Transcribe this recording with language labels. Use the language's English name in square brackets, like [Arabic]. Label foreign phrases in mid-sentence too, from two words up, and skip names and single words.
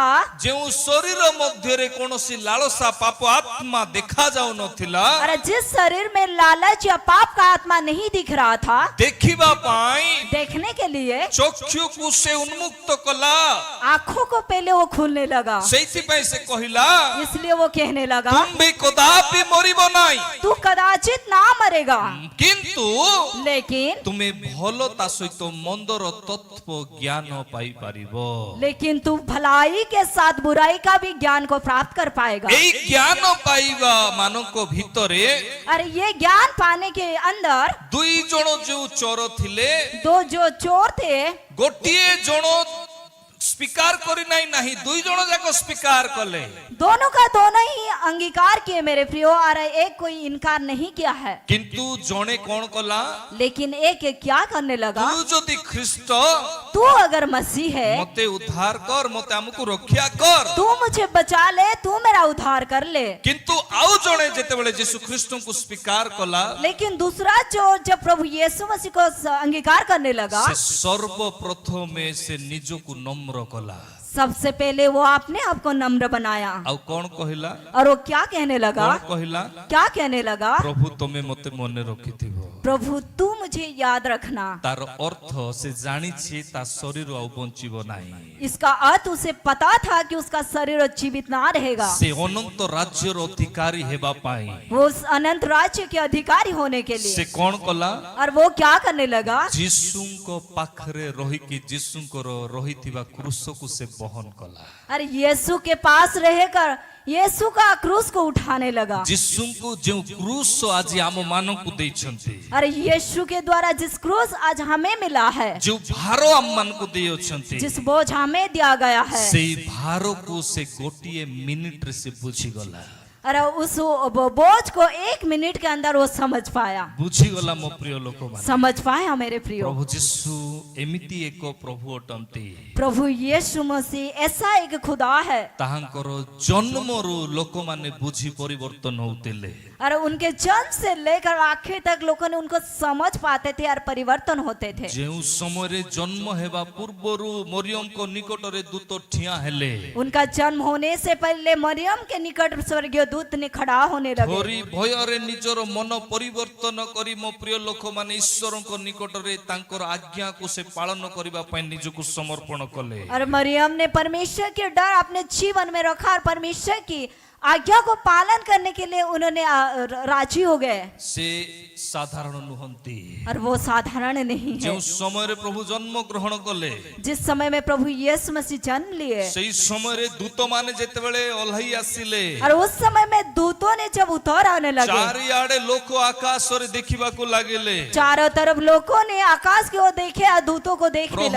[Odia] ଯେଉଁ ଶରୀର ମଧ୍ୟ ରେ କୌଣସି ଲାଳସା ପାପ ଆତ୍ମା ଦେଖା ଯାଉ ନଥିଲା, [Hindi] और जिस शरीर में लालच या पाप का आत्मा नहीं दिख रहा था, [Odia] ଦେଖିବା ପାଇଁ [Hindi] देखने के लिए [Odia] ଚକ୍ଷୁ କୁ ସେ ଉନ୍ମୁକ୍ତ କଲା, [Hindi] आंखों को पहले वो खोलने लगा। [Odia] ସେଇଥିପାଇଁ ସେ କହିଲା [Hindi] इसलिए वो कहने लगा [Odia] ତୁମ୍ଭେ କଦାପି ମରିବ ନାହିଁ, [Hindi] तू कदाचित ना मरेगा, [Odia] କିନ୍ତୁ [Hindi] लेकिन [Odia] ତୁମେ ଭଲ ତା ସହିତ ମନ୍ଦର ତତ୍ତ୍ୱ ଜ୍ଞାନ ପାଇପାରିବ। [Hindi] लेकिन तू भलाई के साथ बुराई का भी ज्ञान को प्राप्त कर पाएगा। [Odia] ଏଇ ଜ୍ଞାନ ପାଇବା ମାନଙ୍କ ଭିତରେ [Hindi] अरे ये ज्ञान पाने के अंदर [Odia] ଦୁଇ ଜଣ ଯୋଉ ଚୋର ଥିଲେ, [Hindi] दो जो चोर थे [Odia] ଗୋଟିଏ ଜଣ ସ୍ୱୀକାର କରି ନାହିଁ, ଦୁଇ ଜଣ ଯାକ ସ୍ୱୀକାର କଲେ। [Hindi] दोनों का दोनों ही अंगीकार किए मेरे प्रियो, और एक कोई इनकार नहीं किया है। [Odia] କିନ୍ତୁ ଜଣେ କଣ କଲା, [Hindi] लेकिन एक क्या करने लगा, [Odia] ତୁ ଯଦି ଖ୍ରୀଷ୍ଟ [Hindi] तू अगर मसीह है [Odia] ମତେ ଉଦ୍ଧାର କର, ମତେ ଆମକୁ ରକ୍ଷା କର। [Hindi] तू मुझे बचा ले, तू मेरा उद्धार कर ले। [Odia] କିନ୍ତୁ ଆଉ ଜଣେ ଯେତେବେଳେ ଯୀଶୁ ଖ୍ରୀଷ୍ଟଙ୍କୁ ସ୍ୱୀକାର କଲା, [Hindi] लेकिन दूसरा चोर जब प्रभु यीशु मसीह को अंगीकार करने लगा, [Odia] ସେ ସର୍ବପ୍ରଥମେ ସେ ନିଜକୁ ନମ୍ର କଲା। [Hindi] सबसे पहले वो अपने आप को नम्र बनाया। [Odia] ଆଉ କଣ କହିଲା, [Hindi] और वो क्या कहने लगा, [Odia] କଣ କହିଲା, [Hindi] क्या कहने लगा, [Odia] ପ୍ରଭୁ ତମେ ମତେ ମନେ ରଖିଥିବ। [Hindi] प्रभु तू मुझे याद रखना। [Odia] ତାର ଅର୍ଥ ସେ ଜାଣିଛି ତା ଶରୀର ଆଉ ବଞ୍ଚିବ ନାହିଁ। [Hindi] इसका अर्थ उसे पता था कि उसका शरीर जीवित ना रहेगा। [Odia] ସେ ଅନନ୍ତ ରାଜ୍ୟର ଅଧିକାରୀ ହେବା ପାଇଁ [Hindi] वो उस अनंत राज्य के अधिकारी होने के [Odia] ସେ [Hindi] लिए, [Odia] କଣ କଲା, [Hindi] और वो क्या करने लगा, [Odia] ଯୀଶୁଙ୍କ ପାଖରେ ରହିକି ଯୀଶୁଙ୍କର ରହିଥିବା କ୍ରୁଶକୁ ସେ ବହନ କଲା। [Hindi] अरे यीशु के पास रहकर यीशु का क्रूस को उठाने लगा। [Odia] ଯୀଶୁଙ୍କୁ ଯେଉଁ କ୍ରୁଶ ଆଜି ଆମ ମାନଙ୍କୁ ଦେଇଛନ୍ତି, [Hindi] अरे यीशु के द्वारा जिस क्रूस आज हमें मिला है, [Odia] ଯେଉଁ ଭାର ଆମ ମାନଙ୍କୁ ଦେଇଅଛନ୍ତି, [Hindi] जिस बोझ हमें दिया गया है, [Odia] ସେଇ ଭାରକୁ ସେ ଗୋଟିଏ ମିନିଟରେ ସେ ବୁଝିଗଲା। [Hindi] अरे उस बोझ को 1 मिनट के अंदर वो समझ पाया। [Odia] ବୁଝିଗଲା ମୋ ପ୍ରିୟ ଲୋକମାନେ। [Hindi] समझ पाया मेरे प्रियो। [Odia] ପ୍ରଭୁ ଯୀଶୁ ଏମିତି ଏକ ପ୍ରଭୁ ଅଟନ୍ତି, [Hindi] प्रभु यीशु मसीह ऐसा एक खुदा है। [Odia] ତାହାଙ୍କର ଜନ୍ମରୁ ଲୋକମାନେ ବୁଝି ପରିବର୍ତ୍ତନ ହଉଥିଲେ। [Hindi] और उनके जन्म से लेकर आखिर तक लोगों ने उनको समझ पाते थे और परिवर्तन होते थे। [Odia] ଯେଉଁ ସମୟରେ ଜନ୍ମ ହେବା ପୂର୍ବରୁ ମରିୟମଙ୍କ ନିକଟରେ ଦୂତ ଠିଆ ହେଲେ, [Hindi] उनका जन्म होने से पहले मरियम के निकट स्वर्गीय दूत ने खड़ा होने लगे। [Odia] ଥରି ଭୟରେ ନିଜର ମନ ପରିବର୍ତ୍ତନ କରି ମୋ ପ୍ରିୟ ଲୋକମାନେ ଈଶ୍ୱରଙ୍କ ନିକଟରେ ତାଙ୍କର ଆଜ୍ଞାକୁ ସେ ପାଳନ କରିବା ପାଇଁ ନିଜକୁ ସମର୍ପଣ କଲେ। [Hindi] और मरियम ने परमेश्वर के डर अपने जीवन में रखा और परमेश्वर की आज्ञा को पालन करने के लिए उन्होंने राजी हो गए। [Odia] ସେ ସାଧାରଣ ନୁହନ୍ତି। [Hindi] और वो साधारण नहीं है। [Odia] ଯେଉଁ ସମୟରେ ପ୍ରଭୁ ଜନ୍ମ ଗ୍ରହଣ କଲେ, [Hindi] जिस समय में प्रभु यीशु मसीह जन्म लिए, [Odia] ସେଇ ସମୟରେ ଦୂତମାନେ ଯେତେବେଳେ ଓହ୍ଲାଇ ଆସିଲେ, [Hindi] और उस समय में दूतों ने जब उतर आने लगे, [Odia] ଚାରିଆଡେ ଲୋକ ଆକାଶରେ ଦେଖିବାକୁ ଲାଗିଲେ। [Hindi] चारों तरफ लोगों ने आकाश की ओर देखे और दूतों को देखने लगे।